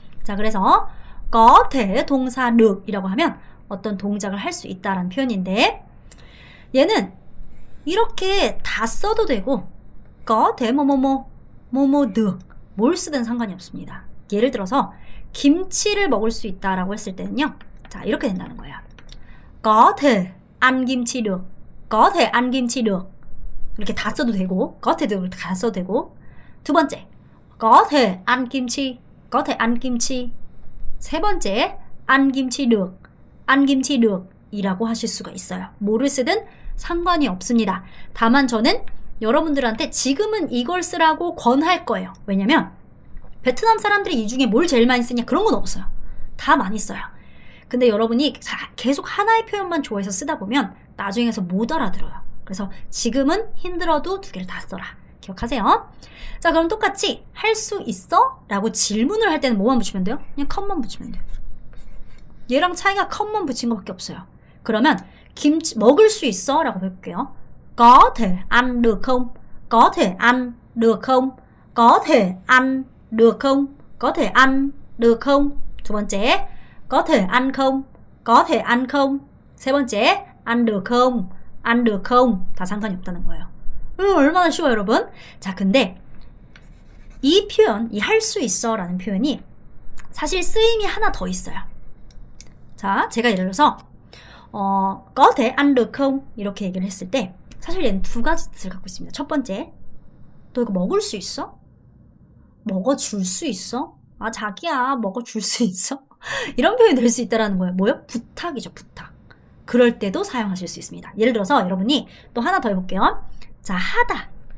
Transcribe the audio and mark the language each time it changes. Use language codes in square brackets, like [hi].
[ko] 자, 그래서 [vi] có thể [ko] 동사 [vi] được [ko] 이라고 하면 어떤 동작을 할 수 있다라는 표현인데 얘는 이렇게 다 써도 되고 [vi] có thể [ko] 뭐뭐 [vi] được [ko] 뭘 쓰든 상관이 없습니다. 예를 들어서 김치를 먹을 수 있다라고 했을 때는요. 자, 이렇게 된다는 거예요. [vi] có thể ăn 김치 được. có thể ăn 김치 được. [ko] 이렇게 다 써도 되고 [vi] có thể được [ko] 다 써도 되고 두 번째 [vi] có thể ăn 김치. có thể ăn 김치. [ko] 세 번째 [vi] ăn 김치 được. ăn 김치 được [ko] 이라고 하실 수가 있어요. 뭐를 쓰든 상관이 없습니다. 다만 저는 여러분들한테 지금은 이걸 쓰라고 권할 거예요. 왜냐면 베트남 사람들이 이 중에 뭘 제일 많이 쓰냐 그런 건 없어요. 다 많이 써요. 근데 여러분이 계속 하나의 표현만 좋아해서 쓰다 보면 나중에 가서 못 알아들어요. 그래서 지금은 힘들어도 두 개를 다 써라. 기억하세요. 자, 그럼 똑같이 할 수 있어? 라고 질문을 할 때는 뭐만 붙이면 돼요? 그냥 컴만 붙이면 돼요. 얘랑 차이가 컴만 붙인 것밖에 없어요. 그러면 김치 먹을 수 있어? 라고 해볼게요. [vi] Có thể ăn được không? Có thể ăn được không? Có thể ăn được không? Có thể ăn được không? [ko] 두 번째, [vi] có thể ăn không? Có thể ăn không? [ko] 세 번째, [vi] ăn được không? ăn được không? [ko] 다 상관이 없다는 거예요. 얼마나 쉬워요, 여러분? 자, 근데 이 표현, 이 할 수 있어 라는 표현이 사실 쓰임이 하나 더 있어요. 자, 제가 예를 들어서 [vi] có thể ăn được không? [ko] 이렇게 얘기를 했을 때 사실 얘는 두 가지 뜻을 갖고 있습니다. 첫 번째, 너 이거 먹을 수 있어? 먹어줄 수 있어? 아, 자기야, 먹어줄 수 있어? 이런 표현이 될 수 있다는 거예요. 뭐요? 부탁이죠, 부탁. 그럴 때도 사용하실 수 있습니다. 예를 들어서 여러분이 또 하나 더 해볼게요. 자, 하다.